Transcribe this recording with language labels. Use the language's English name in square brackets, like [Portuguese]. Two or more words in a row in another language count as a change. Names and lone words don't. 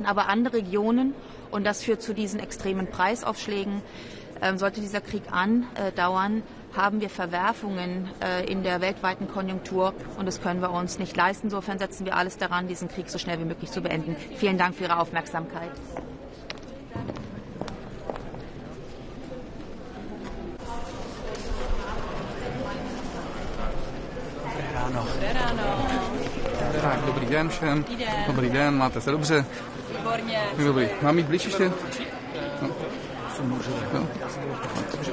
[German] Aber andere Regionen, und das führt zu diesen extremen Preisaufschlägen, sollte dieser Krieg andauern, haben wir Verwerfungen in der weltweiten Konjunktur. Und das können wir uns nicht leisten. Insofern setzen wir alles daran, diesen Krieg so schnell wie möglich zu beenden. Vielen Dank für Ihre Aufmerksamkeit. [Czech] Tak, dobrý den všem. Dobrý den, máte se dobře? Výborně. Dobrý. Mám jít blíž ještě?